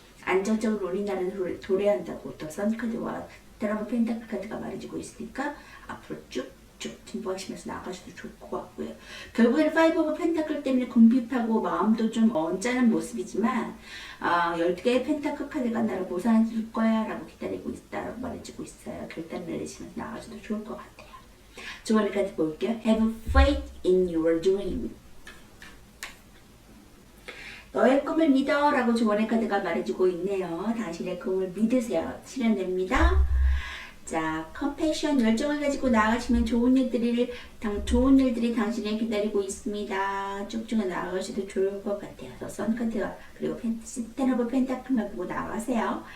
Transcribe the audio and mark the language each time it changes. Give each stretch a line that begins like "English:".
Korean: 안정적으로 우리나라를 도래한다고 더 선카드와 테라브 펜타클 카드가 말해주고 있으니까 앞으로 쭉쭉 진보하시면서 나가셔도 좋을 것 같고요. 결국에는 파이브 오브 펜타클 때문에 궁핍하고 마음도 좀 언짢은 모습이지만 12개의 펜타클 카드가 나를 보상해 줄 거야 라고 기다리고 있다라고 말해주고 있어요. 결단을 내리시면서 나가셔도 좋을 것 같아요. 두 번째 카드 볼게요.
English: Have faith in your dream.
Korean: 너의 꿈을 믿어 라고 조언의 카드가 말해주고 있네요. 당신의 꿈을 믿으세요. 실현됩니다. 자, 컴패션, 열정을 가지고 나아가시면 좋은 일들이 당신을 기다리고 있습니다. 쭉쭉 나아가셔도 좋을 것 같아요. 더 선카드가 그리고 텐 오브 펜타클만 보고 나아가세요.